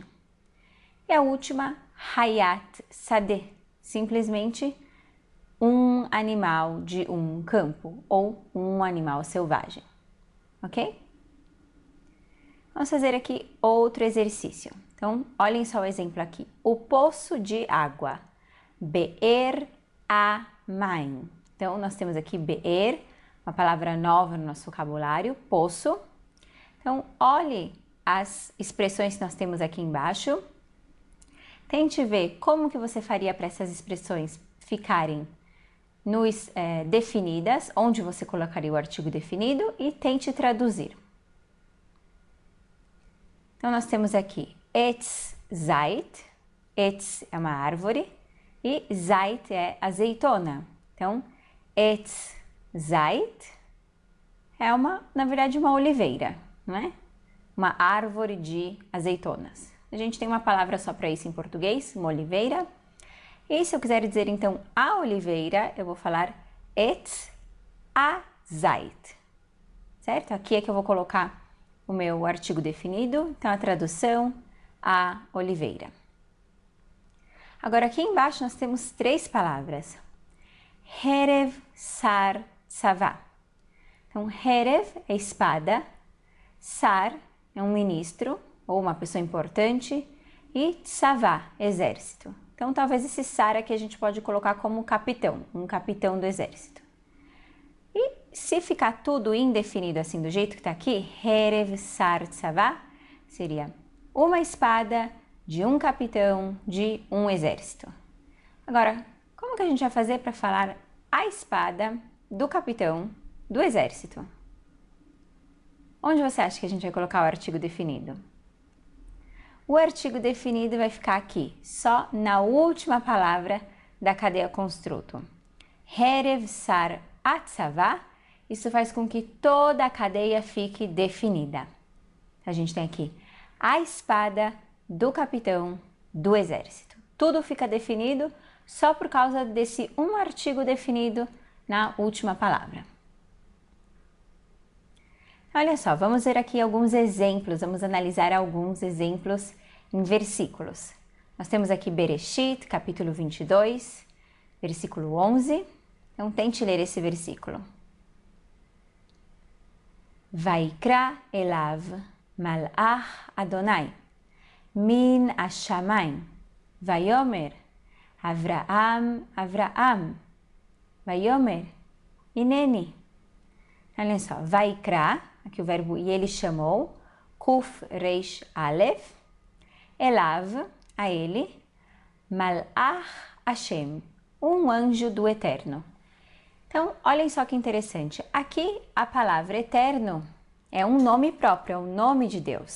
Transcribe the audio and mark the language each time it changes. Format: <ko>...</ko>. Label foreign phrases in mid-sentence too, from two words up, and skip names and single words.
<pt>E a última,</pt> <he>חית שדה,</he> <pt>simplesmente um animal de um campo ou um animal selvagem, ok? Vamos fazer aqui outro exercício. Então, olhem só o exemplo aqui. O poço de água,</pt> <he>באר המים.</he> <pt>Então, nós temos aqui be'er, uma palavra nova no nosso vocabulário, poço. Então, olhe as expressões que nós temos aqui embaixo. Tente ver como que você faria para essas expressões ficarem definidas, onde você colocaria o artigo definido e tente traduzir. Então, nós temos aqui</pt> <he>etz zait,</he> <pt>etz é uma árvore e zait é azeitona. Então,</pt> <he>etz zait</he> <pt>é na verdade, uma oliveira, não é? Uma árvore de azeitonas. A gente tem uma palavra só para isso em português, uma oliveira. E se eu quiser dizer então a oliveira, eu vou falar</pt> <he>עץ הזית,</he> <pt>certo? Aqui é que eu vou colocar o meu artigo definido, então a tradução, a oliveira. Agora aqui embaixo nós temos 3 palavras.</pt> <he>חרב שר צבא.</he> <pt>Então, herev é espada, sar é um ministro ou uma pessoa importante e tzavá, exército. Então, talvez esse sar aqui a gente pode colocar como capitão, um capitão do exército. E se ficar tudo indefinido assim, do jeito que está aqui,</pt> <he>חרב שר צבא,</he> <pt>seria uma espada de um capitão de um exército. Agora, como que a gente vai fazer para falar a espada do capitão do exército? Onde você acha que a gente vai colocar o artigo definido? O artigo definido vai ficar aqui, só na última palavra da cadeia construto.</pt> <he>חרב שר הצבא,</he> <pt>isso faz com que toda a cadeia fique definida. A gente tem aqui a espada do capitão do exército. Tudo fica definido só por causa desse um artigo definido na última palavra. Olha só, vamos ver aqui alguns exemplos, vamos analisar alguns exemplos em versículos. Nós temos aqui Bereshit, capítulo 22, versículo 11. Então, tente ler esse versículo.</pt> <he>ויקרא אליו מלאך יהוה מן השמים. ויאמר אברהם אברהם. ויאמר הנני.</he> <pt>Olha só, Vaikra, aqui o verbo e ele chamou,</pt> <he>קוף ריש אלף אליו,</he> <pt>a ele,</pt> <he>מלאך השם,</he> <pt>um anjo do Eterno. Então, olhem só que interessante. Aqui a palavra eterno é um nome próprio, é o nome de Deus.</pt>